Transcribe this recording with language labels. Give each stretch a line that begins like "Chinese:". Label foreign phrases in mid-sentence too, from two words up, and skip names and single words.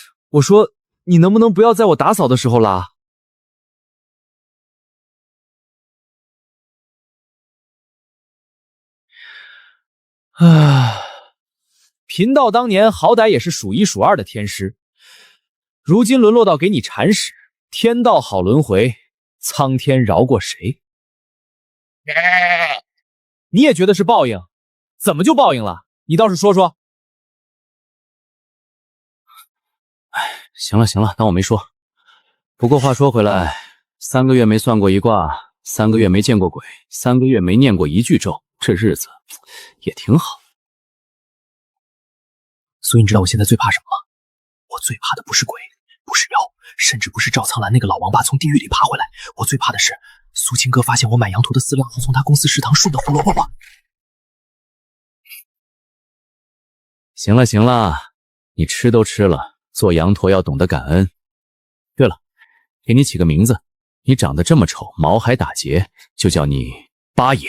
Chinese: 我说你能不能不要在我打扫的时候拉？唉，贫道当年好歹也是数一数二的天师，如今沦落到给你铲屎，天道好轮回，苍天饶过谁？你也觉得是报应？怎么就報應了？你倒是說說。行了行了，當我沒說。不過話說回來，3個月沒算過一卦，3個月沒見過鬼，3個月沒念過一句咒，這日子也挺好。所以你知道我現在最怕什麼嗎？我最怕的不是鬼，不是妖，甚至不是趙蒼蘭那個老王八從地獄裡爬回來。我最怕的是蘇清哥發現我買羊駝的飼料後從他公司食堂順的胡蘿蔔吧。行了行了，你吃都吃了，做羊駝要懂得感恩。對了，給你起個名字，你長得這麼醜，毛還打結，就叫你八爺。